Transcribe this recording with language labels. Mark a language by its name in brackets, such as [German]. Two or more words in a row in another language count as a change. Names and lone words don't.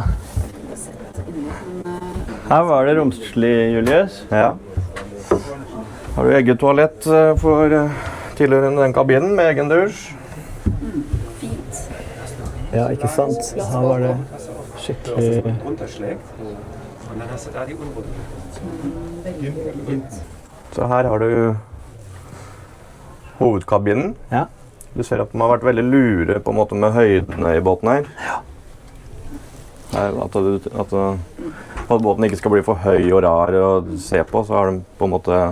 [Norwegian] sett inni en Her var det romslig, Julius. Ja. Har du eget toalett for tilhørende den kabinen med egen dusj? fint. Ja, ikke sant? Her var det skikkelig... [German] runterschlägt. Und dann hast du da die Unruhe. [Norwegian] Så her har du hovedkabinen. Ja. Du ser at de har vært veldig lure på en måte med høydene i båten her. For at båten ikke skal bli for høy og rar å se på, så har de på en måte...